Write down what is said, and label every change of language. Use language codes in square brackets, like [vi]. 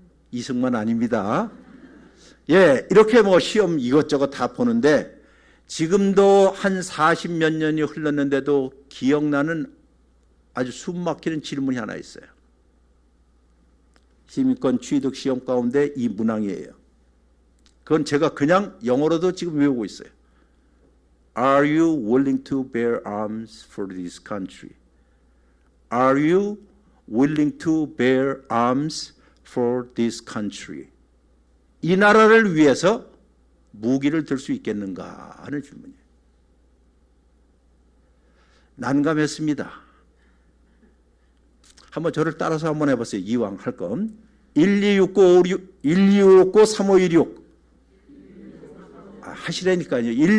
[ko] 이승만 아닙니다. 예, 이렇게 시험 이것저것 다 보는데 지금도 한 40몇 년이 흘렀는데도 기억나는 아주 숨막히는 질문이 하나 있어요. 시민권 취득 시험 가운데 이 문항이에요. 그건 제가 그냥 영어로도 지금 외우고 있어요. [en] Are you willing to bear arms for this country? Are you willing to bear arms for this country? [ko] 이 나라를 위해서 무기를 들 수 있겠는가 하는 질문이에요. 난감했습니다. 한번 저를 따라서 한번 해보세요. 이왕 할 건 1269-3516 하시라니까요.